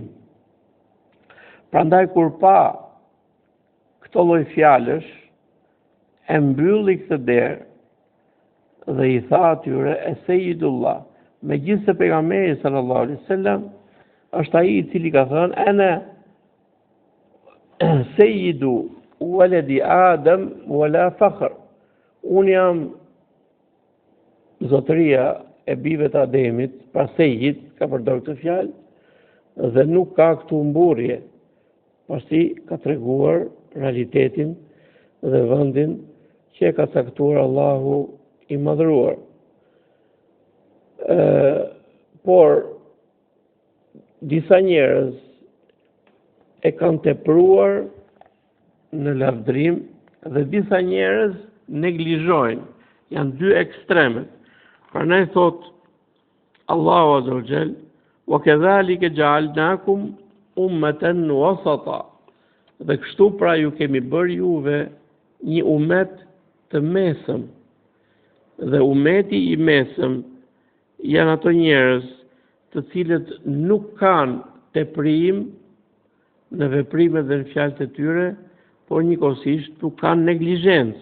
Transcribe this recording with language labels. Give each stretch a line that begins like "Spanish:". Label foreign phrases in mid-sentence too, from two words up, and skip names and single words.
Albanian: Prandaj kur pa këto lloj fjalësh, e mbylli këtë derë dhe I tha atyre e Sejidullah, megjithëse pejgamberi
Arabic: صلى الله عليه وسلم
Albanian: është ai I cili ka thënë
Arabic: أنا سيد ولد آدم ولا فخر.
Albanian: Unë jam zotëria e bijve të Ademit, pra Sejid, ka përdorur këtë fjalë, dhe nuk ka këtu mburje, pasi ka treguar realitetin dhe vendin që ka caktuar Allahu i madhëruar. Por disa njerëz e kanë tepruar në lavdrim dhe disa njerëz neglizhojnë. Janë dy ekstremet. Prandaj thot Allahu
Arabic: عز وجل: "وكذلك جعلناكم أمة وسطا."
Albanian: Dhe kështu pra ju kemi bërë juve një umet të mesëm. Dhe umeti i mesëm janë ato njerëz të cilët nuk kanë teprim në veprimet dhe në fjalët e tyre, por njëkohësisht nuk kanë neglizhencë.